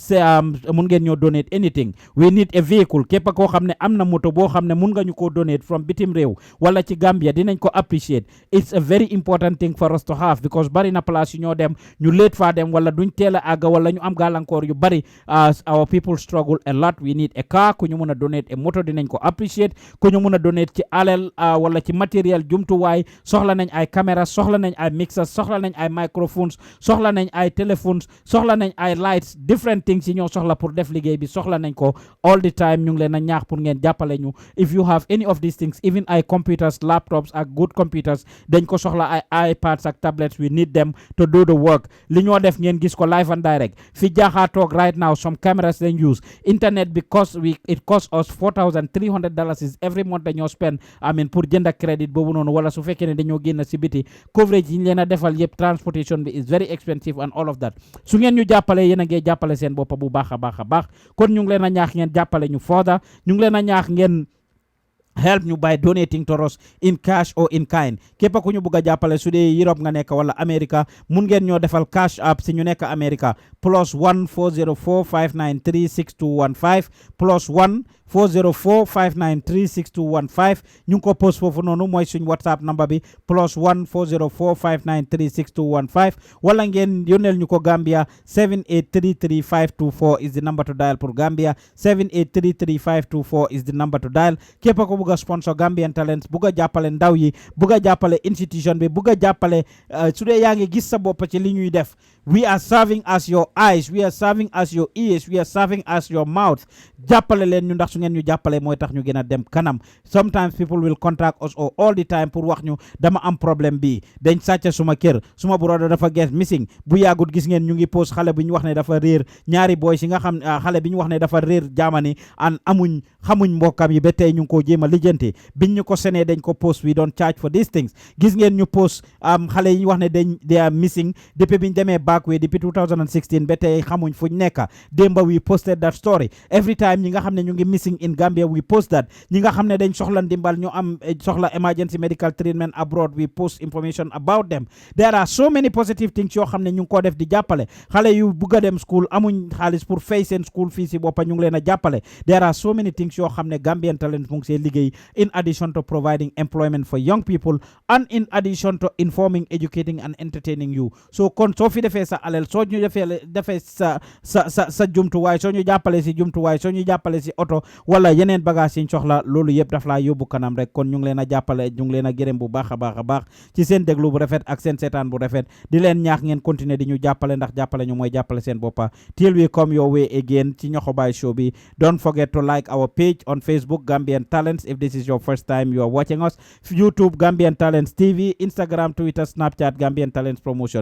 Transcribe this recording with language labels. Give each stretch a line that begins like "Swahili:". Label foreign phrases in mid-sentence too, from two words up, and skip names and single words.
Wolof: mun ngeen ñoo
English: donate anything we need a vehicle
Wolof: képp koo xam ne am na moto boo xam ne mun nga ñu ko donate from bitim réew wala ci Gambia dinañ ko
English: appreciate it's a very important thing for us to have because
Wolof: bari na place yu ñoo dem ñu late faa dem wala duñ teel a àgga wala ñu am gàllankoor yu bari
English: our people struggle a lot we need a car
Wolof: ku ñu mun a donate a moto dinañ ko appreciate ku ñu mun a donate ci alal wala ci matériel jumtuwaay soxla nañ ay caméra soxla nañ ay mixers soxla nañ ay microphones soxla nañ ay téléphones soxla nañ ay lights
English: different things
Wolof: yi ñoo soxla pour def liggéey bi soxla nañ ko
English: all the time
Wolof: ñu ngi leen a ñaax pour ngeen jàppale ñu
English: if you have any of these things even
Wolof: ay
English: computers laptops
Wolof: ak
English: good computers
Wolof: dañ ko soxla ay iPads ak tablets
English: we need them to do the work
Wolof: li ñoo def ngeen gis ko
English: live and direct
Wolof: fi Jaha toog
English: right now some cameras
Wolof: dañ
English: use internet because it cost us
Wolof: $4,300
English: is every month
Wolof: dañoo spend pour jënd credit boobu noonu wala su fekkee ne dañoo génn si biti coverage yi ñu leen a defal yëpp transportation bi
English: is very expensive and all of that
Wolof: su ngeen ñu jàppale yéen a ngee jàppale seen bopp bu baax a baax kon ñu ngi leen a ñaax ngeen jàppale ñu further ñu ngi leen a ñaax ngeen help ñu
English: by donating to us in cash or in kind
Wolof: képp ku ñu bëgg a jàppale su dee Europe nga nekk wala America mun ngeen ñoo defal
English: cash app
Wolof: si ñu nekk America +1 404 593 6215 +1 404 593 6215 ñu ngi ko post foofu noonu mooy suñ WhatsApp number bi +1 404 593 6215 wala ngeen yónneel ñu ko Gambia 7833524
English: is the number to dial
Wolof: pour Gambia 7833524
English: is the number to dial
Wolof: képp ko bëgg a sponsor Gambian Talents bëgg a jàppale ndaw yi bëgg a jàppale institution bi bëgg a jàppale su dee yaa ngi gis sa bopp ci li ñuy def
English: we are serving as your eyes we are serving as your ears we are serving as your mouth
Wolof: jàppale leen ñu ndax su ngeen ñu jàppale mooy tax ñu gën a dem kanam
English: sometimes people will contact us all the time
Wolof: pour wax ñu dama am problème bi dañ sàcc suma kër suma brother dafa
English: get missing
Wolof: bu yàggut gis ngeen ñu ngi post xale bi ñu wax ne dafa réer ñaari boy si nga xam xale bi ñu wax ne dafa réer Germany an xamuñ mbokkam yi ba tey ñu ngi ko jéem a lijjanti biñ ñu ko senee dañ ko post
English: we don't charge for these things
Wolof: gis ngeen ñu post xale yi ñu wax ne
English: they are missing
Wolof: depuis biñ demee backway depuis 2016 ba tey xamuñ fuñ nekka démba
English: we posted that story every
Wolof: time ñi nga xam ne ñu ngi
English: missing in Gambia we post that
Wolof: ñi nga xam ne dañ soxla ndimbal ñu am soxla
English: emergency medical treatment abroad we post information about them there are so many positive things
Wolof: yoo xam ne ñu ngi ko def di jàppale xale yu bugg a dem school amuñ xaalis pour fay seen school fii si boppa ñu ngi leen a jàppale
English: there are so many things
Wolof: yoo xam ne Gambian Talents mu ngi see liggéey liggéey
English: in addition to providing employment for young people and in addition to informing, educating and entertaining you.
Wolof: So kon soo fi defee sa alal soo ñu defee sa jumtuwaay soo ñu jàppale si jumtuwaay soo ñu jàppale si oto wala yeneen bagage yi ñu soxla loolu yëpp daf laa yóbbu kanam rek kon ñu ngi leen a jàppale ñu ngi leen a gërëm bu baax a baax ci seen déglu bu rafet ak seen seetaan bu rafet di leen ñaax ngeen continuer di ñu jàppale ndax jàppale ñu mooy jàppale seen boppa
English: till we come your way again
Wolof: ci Nyohobai show bi.
English: Don't forget to like our page on Facebook Gambian Talents if this is your first time you are watching us, YouTube Gambian Talents TV, Instagram, Twitter, Snapchat Gambian Talents Promotion.